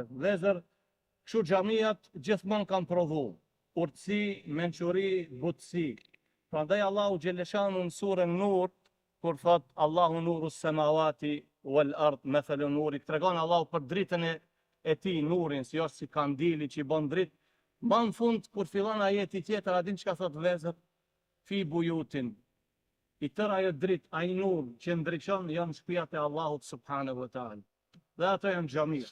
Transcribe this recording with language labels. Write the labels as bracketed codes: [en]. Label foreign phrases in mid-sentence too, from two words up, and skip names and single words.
[sq] Vëllezër, kështu xhamiat gjithmonë kanë provu urtësi, mençuri, butësi. Prandaj Allahu xhaleshanu në surën Nur, kur thot [ar] الله نور السماوات والأرض مثل نوره, [sq] tregon Allahu për dritën e tij, nurin, si është si kandili që i bën dritë. Më në fund kur fillon ajeti tjetër, a din çka thot vëllezër? [ar] في بيوت. [sq] I tërë ajo dritë, ai nur që ndriçon janë shtëpiat e Allahut [ar] سبحانه وتعالى. [sq] Dhe ato janë xhamia.